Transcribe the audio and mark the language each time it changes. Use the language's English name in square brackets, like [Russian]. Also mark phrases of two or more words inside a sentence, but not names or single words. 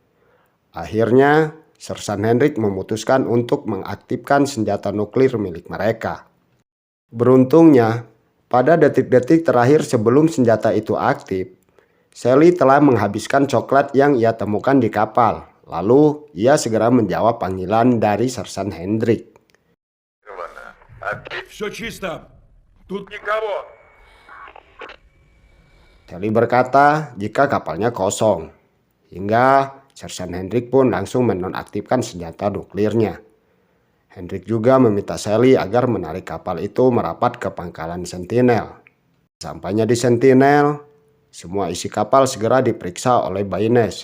[Indonesian] Akhirnya, Sersan Hendrik memutuskan untuk mengaktifkan senjata nuklir milik mereka. Beruntungnya, pada detik-detik terakhir sebelum senjata itu aktif, Sally telah menghabiskan coklat yang ia temukan di kapal. Lalu ia segera menjawab panggilan dari Sersan Hendrik. [Russian] Все чисто. Тут никого. [Indonesian] Sally berkata jika kapalnya kosong. Hingga Sersan Hendrik pun langsung menonaktifkan senjata nuklirnya. Hendrik juga meminta Sally agar menarik kapal itu merapat ke pangkalan Sentinel. Sampainya di Sentinel, semua isi kapal segera diperiksa oleh Baines.